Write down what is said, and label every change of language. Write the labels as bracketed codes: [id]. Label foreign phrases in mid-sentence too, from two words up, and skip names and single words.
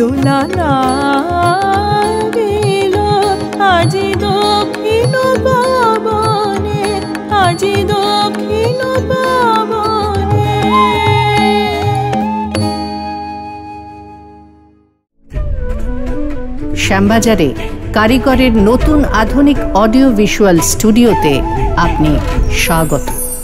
[bn] দোলা লাগিল আজি দক্ষিণ পাবনে, আজি দক্ষিণ পাবনে। শ্যামবাজারে কারিগরের নতুন আধুনিক [en] audio visual [bn] স্টুডিওতে আপনি স্বাগত।